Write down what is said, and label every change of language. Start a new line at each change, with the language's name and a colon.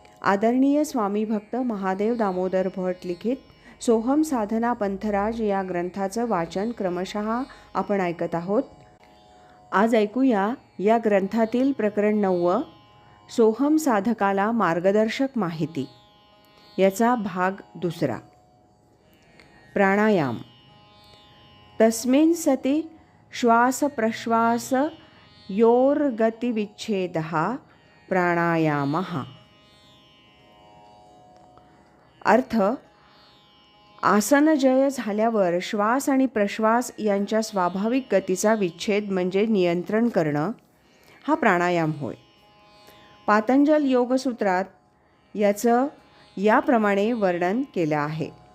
Marathi: आदरणीय स्वामी भक्त महादेव दामोदर भट लिखित सोहम साधना पंथराज या ग्रंथाचं वाचन क्रमशः आपण ऐकत आहोत. आज ऐकूया या ग्रंथातील प्रकरण 9 सोहम साधकाला मार्गदर्शक माहिती याचा भाग 2. प्राणायाम.
Sanskrit: तस्मिन् सति श्वास प्रश्वास योर्गतिविच्छेदः प्राणायामः.
Marathi: अर्थ: आसनजय झाल्यावर श्वास आणि प्रश्वास यांच्या स्वाभाविक गतीचा विच्छेद म्हणजे नियंत्रण करणं हा प्राणायाम होय. पातंजल योगसूत्रात याचं याप्रमाणे वर्णन केलं आहे.